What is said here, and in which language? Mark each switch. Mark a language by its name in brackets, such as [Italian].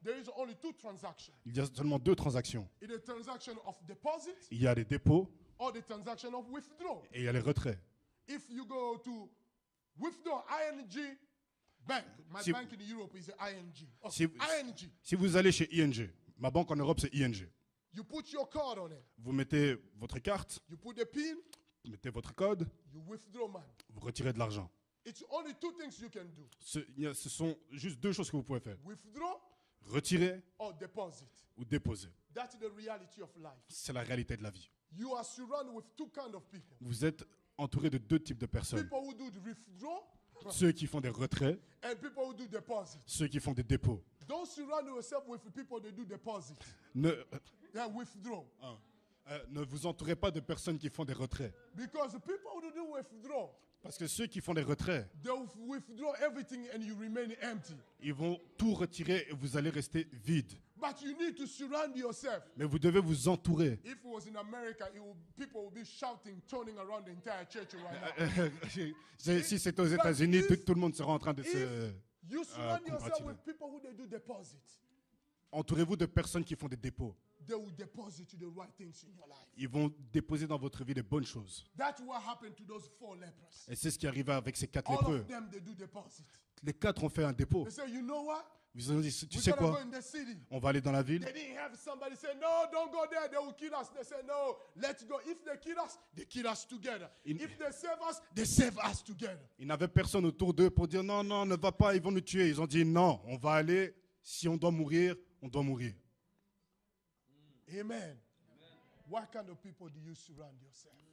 [English] there is only two transactions. [French] il y a seulement 2 transactions. [English] In the transaction of deposit [French] Il y a les dépôts [English] or the transaction of withdraw. [French] et il y a les retraits. [English] If you go to withdraw, ING bank, my [French] Si- [English] bank in Europe is ING. Oh, [French] Si- [English] ING. [French] Si vous allez chez ING, ma banque en Europe c'est ING. [English] You put your card on it. [French] Vous mettez votre carte, [English] You put the pin, [French] vous mettez votre code, [English] you withdraw money. [French] vous retirez de l'argent. [English] It's only two things you can do. [French] Ce sont juste 2 choses que vous pouvez faire. [English] Withdraw [French] Retirer [English] or deposit. [French] ou déposer. [English] That's the reality of life. [French] C'est la réalité de la vie. [English] You are surrounded with two kinds of people. [French] Vous êtes entouré de deux types de personnes. [English] People who do the withdrawal [French] Ceux qui font des retraits, [English] and people who do deposit. [French] ceux qui font des dépôts. [English] Don't surround yourself with people that do deposit. [French] Ne, [English] Withdraw. [French] ne vous entourez pas de personnes qui font des retraits. [English] Because the people who do withdraw, [French] Parce que ceux qui font des retraits, [English] they will withdraw everything and you remain empty. [French] ils vont tout retirer et vous allez rester vide. [English] But you need to surround yourself. [French] Mais vous devez vous entourer. [English] If it was in America, people would be shouting, turning around the entire church right now. [French] Si c'était aux États-Unis, tout le monde sera en train de se... [English] You surround yourself [French] compatible. [English] with people who they do deposit. [French] Entourez-vous de personnes qui font des dépôts. [English] They will deposit the right things in your life. [French] Ils vont déposer dans votre vie les bonnes choses. [English] That's what happened to those 4 lepers. [French] Et c'est ce qui arriva avec ces 4 [English] All [French] lépreux. [English] of them, they do deposit. [French] Les 4 ont fait un dépôt. [English] They say, you know what? [French] Ils ont dit, tu [English] We're [French] sais [English] gonna go [French] quoi? [English] in the city. [French] On va aller dans la ville. [English] They didn't have somebody say, no, don't go there, they will kill us. They say, no, let's go. If they kill us together. If they save us, they save us together. [French] Ils n'avaient personne autour d'eux pour dire non, non, ne va pas, ils vont nous tuer. Ils ont dit non, on va aller. Si on doit mourir, on doit mourir. [English] Amen. What kind of people do you surround yourself?